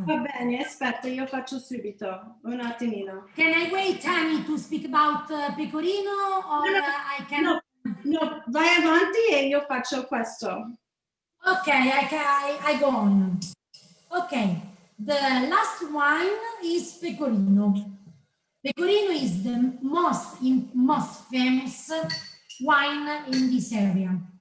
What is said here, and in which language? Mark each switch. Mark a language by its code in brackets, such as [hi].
[it] Va bene, aspetta, io faccio subito. Un attimino. [en] Can I wait, Annie, to speak about Pecorino, or I can? [it] No, vai avanti e io faccio questo. [en] Okay, I go on. Okay, the last wine is Pecorino. Pecorino is the most famous wine in this area.